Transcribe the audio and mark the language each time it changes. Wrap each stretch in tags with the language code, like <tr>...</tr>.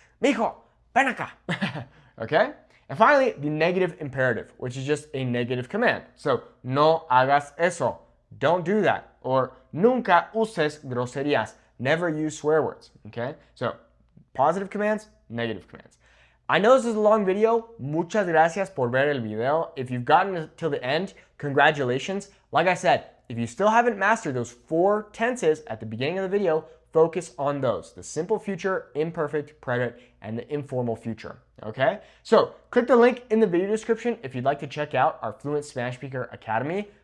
<es>Mijo, ven acá,</es> <en>okay? And finally, the negative imperative, which is just a negative command. So,</en> <es>no hagas eso,</es> <en>don't do that. Or,</en> <es>nunca uses groserías,</es> <en>never use swear words, okay? So, positive commands, negative commands. I know this is a long video.</en> <es>Muchas gracias por ver el video.</es> <en>If you've gotten till the end, congratulations. Like I said, if you still haven't mastered those 4 tenses at the beginning of the video, focus on those. The simple future, imperfect, present, and the informal future, okay? So click the link in the video description if you'd like to check out our Fluent Spanish Speaker Academy.</en>